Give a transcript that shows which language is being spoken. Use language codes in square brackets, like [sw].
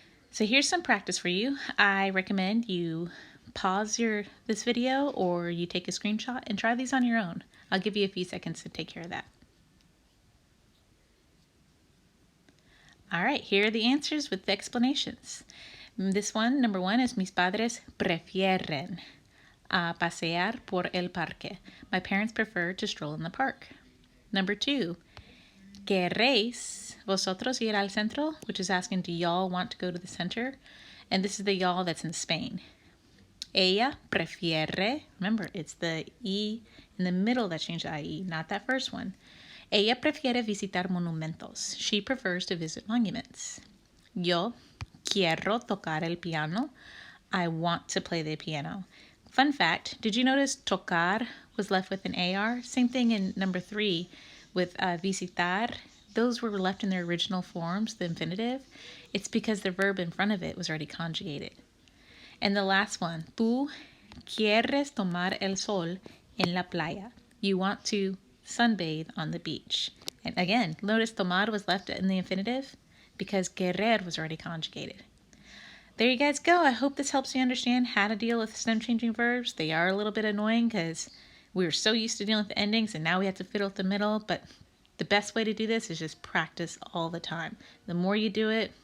[en] So here's some practice for you. I recommend you pause this video or you take a screenshot and try these on your own. I'll give you a few seconds to take care of that. All right, here are the answers with the explanations. This one, number one, is [es] mis padres prefieren pasear por el parque. [en] My parents prefer to stroll in the park. Number two, [es] queréis vosotros ir al centro, [en] which is asking, do y'all want to go to the center? And this is the y'all that's in Spain. [es] Ella prefiere, [en] remember, it's the E in the middle that changed to IE, not that first one. [es] Ella prefiere visitar monumentos. [en] She prefers to visit monuments. [es] Yo quiero tocar el piano. [en] I want to play the piano. Fun fact, did you notice tocar was left with an AR? Same thing in number 3 with visitar. Those were left in their original forms, the infinitive. It's because the verb in front of it was already conjugated. And the last one, [es] tú quieres tomar el sol en la playa. [en] You want to sunbathe on the beach. And again, notice tomar was left in the infinitive because querer was already conjugated. There you guys go. I hope this helps you understand how to deal with stem changing verbs. They are a little bit annoying because we were so used to dealing with the endings and now we have to fiddle with the middle. But the best way to do this is just practice all the time. The more you do it,